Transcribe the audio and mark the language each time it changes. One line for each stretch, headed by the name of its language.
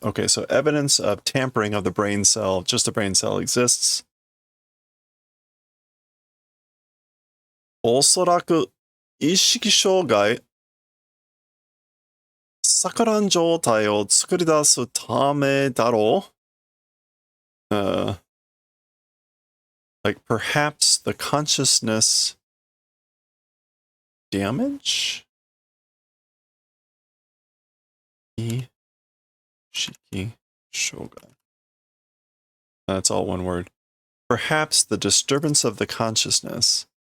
English: Okay, so evidence of tampering of the brain cell, just the brain cell exists.
Japanese: おそらく意識障害錯乱状態を作り出すためだろう。
English: Like perhaps the consciousness damage? 意識障害.That's all one word. Perhaps the disturbance of the consciousness.